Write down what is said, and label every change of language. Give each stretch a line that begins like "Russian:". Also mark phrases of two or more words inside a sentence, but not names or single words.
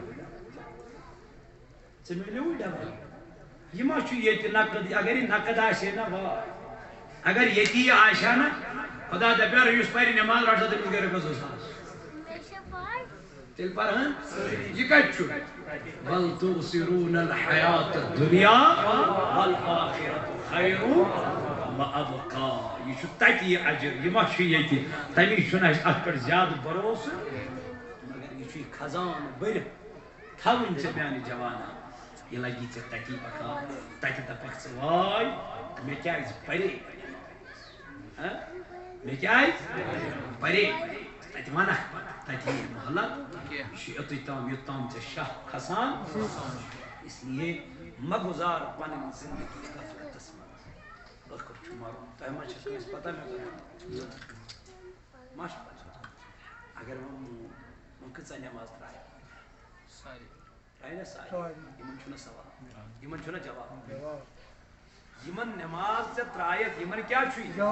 Kashmiri: ژےٚ میلیووٕے ڈبل یہِ ما چھُ ییٚتہِ نقد اگر یہِ نقد آسہِ ہے نا واے اگر ییٚتی یہِ آسہِ ہا نا خۄدا دپیٛا یُس پرِ نٮ۪ماز رٹ سا تٔمِس گٔے رۄپیس 2,000 تیٚلہِ پرہن یہِ کتہِ چھُ
Arabic: بل تؤثرون الحیات الدنیا والآخرة خیر وابقا
Kashmiri: یہ چھُ تتہِ یہِ اجر یہِ ما چھُ ییٚتہِ تمی چھُنہٕ اسہِ اتھ پٮ۪ٹھ زیادٕ بھروسہٕ مگر یہِ چھُ یہِ خزانہٕ بٔرِتھ تھاوٕنۍ ژےٚ میانہِ جوانا یہِ لگی ژےٚ تتی پکان تتہِ دپکھ ژٕ واے مےٚ کیٛازِ پرے مےٚ کیٛازِ پرے تتہِ ونکھ تتہِ یی مہلت یہِ چھُ یوٚتُے تام یوٚتام ژےٚ شاہ کھسان اس لیے مہ گُزار پنٕنۍ زندگی غفلتس منٛز ٲخٕر چھُ مرُن تۄہہِ ما چھِ کٲنٛسہِ پتہ مےٚ ما چھُ پتہ اگر وۄنۍ کۭژاہ نٮ۪ماز ترٛایہِ ترٛایہِ نا سارے یِمن چھُنہ ثواب یِمن چھُنہ جواب یِمن نٮ۪ماز ژےٚ ترٛایَکھ یِمن کیٛاہ چھُے